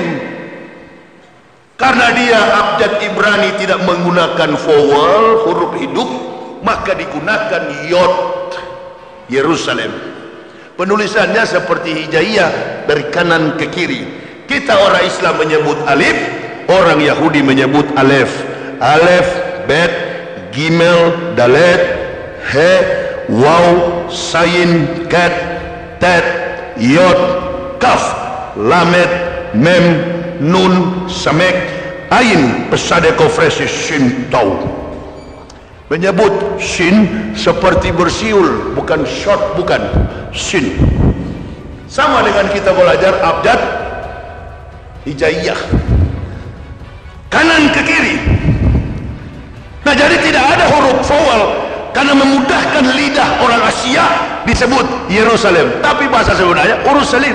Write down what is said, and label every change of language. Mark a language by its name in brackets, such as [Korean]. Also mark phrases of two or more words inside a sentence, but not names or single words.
[Indonesian] Karena dia abjad Ibrani tidak menggunakan vowel, huruf hidup, maka digunakan yod, Yerusalem. Penulisannya seperti hijaiyah, dari kanan ke kiri. Kita orang Islam menyebut alif, orang Yahudi menyebut alef. [Hebrew] אלף, בית, גימל, דלת, he, וו, זין, חית, טית, יוד, כף, למד, מם, נון, סמך, עין, פא צדי קוף ריש, שין, תו. [Indonesian] Menyebut shin seperti bersiul, bukan short, bukan shin. Sama dengan kita belajar abjad hijaiyah, kanan ke kiri. Nah, jadi tidak ada huruf vowel karena memudahkan lidah orang Asia disebut Yerusalem, tapi bahasa sebenarnya Urusalim.